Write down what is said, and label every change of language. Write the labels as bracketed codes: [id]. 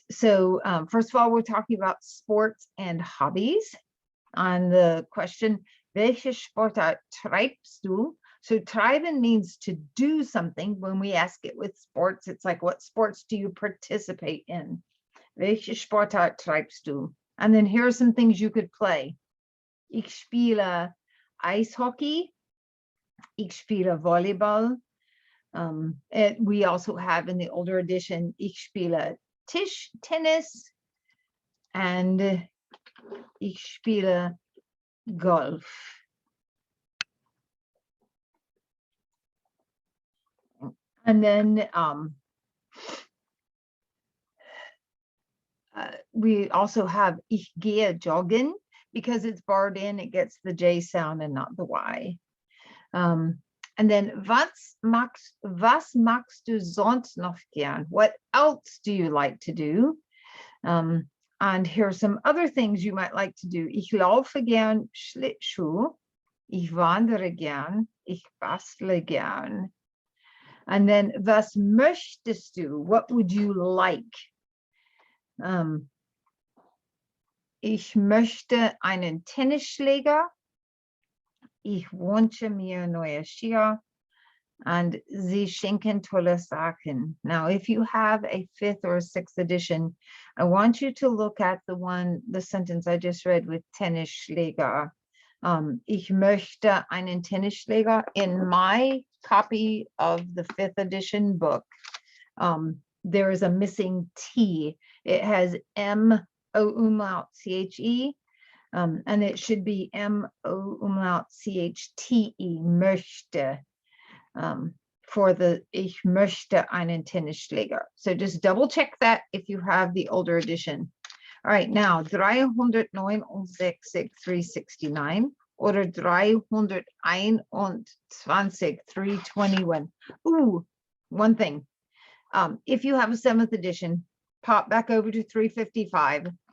[en] So first of all, we're talking about sports and hobbies. On the question, [de] welche Sportart treibst du? [en] So treiben means to do something. When we ask it with sports, it's like, what sports do you participate in? [de] Welche Sportart treibst du? [en] And then here are some things you could play. [de] Ich spiele Eishockey. Ich spiele Volleyball. [en] We also have in the older edition, [de] ich spiele Tischtennis, [en] and [de] ich spiele Golf. [en] And then we also have [de] ich gehe joggen, [en] because it's barred in, it gets the J sound and not the Y. And then [de] was magst du sonst noch gern? [en] What else do you like to do? And here are some other things you might like to do. [de] Ich laufe gern Schlittschuh. Ich wandere gern. Ich bastle gern. [en] And then [de] was möchtest du? [en] What would you like? [de] Ich möchte einen Tennisschläger. Ich wünsche mir neue Skier, and sie schenken tolle Sachen. [en] Now, if you have a 5th or 6th edition, I want you to look at the sentence I just read with Tennisschläger. [de] Ich möchte einen Tennisschläger. [en] In my copy of the 5th edition book, there is a missing T. It has M-O umlaut C-H-E. And it should be M-O umlaut C-H-T-E, möchte, for the [de] Ich möchte einen Tennisschläger. [en] So just double check that if you have the older edition. All right, now 369, 369 oder 321, 321. Ooh, one thing. If you have a 7th edition, pop back over to 355.